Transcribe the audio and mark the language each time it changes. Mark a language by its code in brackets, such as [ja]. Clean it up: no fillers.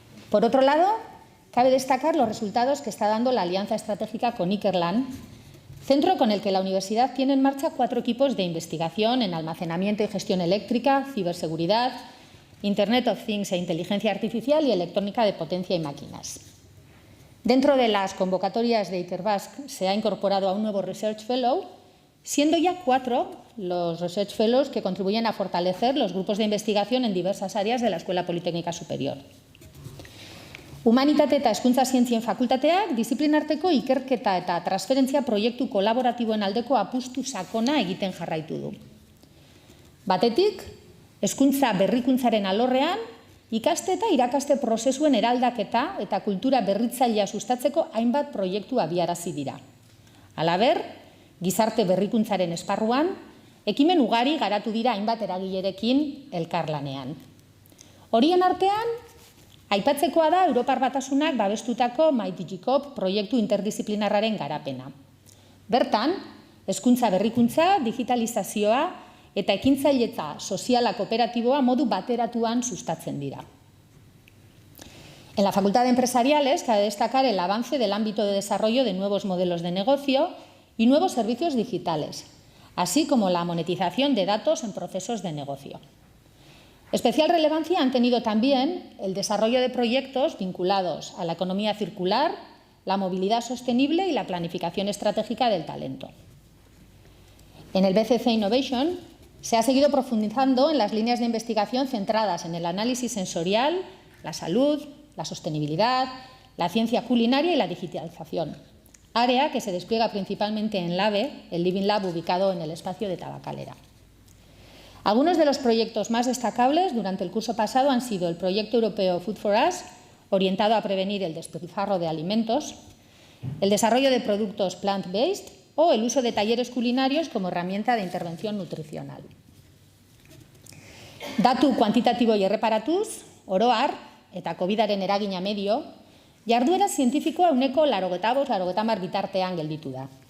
[es] Por otro lado, cabe destacar los resultados que está dando la alianza estratégica con Ikerlan, centro con el que la universidad tiene en marcha 4 equipos de investigación en almacenamiento y gestión eléctrica, ciberseguridad, Internet of Things e inteligencia artificial y electrónica de potencia y máquinas. Dentro de las convocatorias de Ikerbasque se ha incorporado a un nuevo Research Fellow, siendo ya 4 los Research Fellows que contribuyen a fortalecer los grupos de investigación en diversas áreas de la Escuela Politécnica Superior. [eu] Humanitate eta hezkuntza zientzien fakultateak disiplinarteko ikerketa eta transferentzia proiektu kolaboratiboen aldeko apustu sakona egiten jarraitu du. Batetik, hezkuntza berrikuntzaren alorrean, ikaste eta irakaste prozesuen eraldaketa eta kultura berritzailea sustatzeko hainbat proiektu abiarazi dira. Halaber, gizarte berrikuntzaren esparruan, ekimen ugari garatu dira hainbat eragilerekin elkarlanean. Horien artean, aipatzekoa da Europar Batasunak babestutako MyDigiCop proiektu interdisiplinarraren garapena. Bertan, hezkuntza berrikuntza, digitalizazioa eta ekintzailetza soziala kooperatiboa modu bateratuan sustatzen dira. [es] En la Facultad de Empresariales cabe destacar el avance del ámbito de desarrollo de nuevos modelos de negocio y nuevos servicios digitales, así como la monetización de datos en procesos de negocio. Especial relevancia han tenido también el desarrollo de proyectos vinculados a la economía circular, la movilidad sostenible y la planificación estratégica del talento. En el BCC Innovation se ha seguido profundizando en las líneas de investigación centradas en el análisis sensorial, la salud, la sostenibilidad, la ciencia culinaria y la digitalización, área que se despliega principalmente en LABE, el Living Lab ubicado en el espacio de Tabacalera. Algunos de los proyectos más destacables durante el curso pasado han sido el proyecto europeo Food for Us, orientado a prevenir el despilfarro de alimentos, el desarrollo de productos plant-based o el uso de talleres culinarios como herramienta de intervención nutricional. [eu] Datu kuantitatiboei erreparatuz, oro har, eta COVID-aren eragina medio, jarduera zientifikoa 85-90 bitartean gelditu da.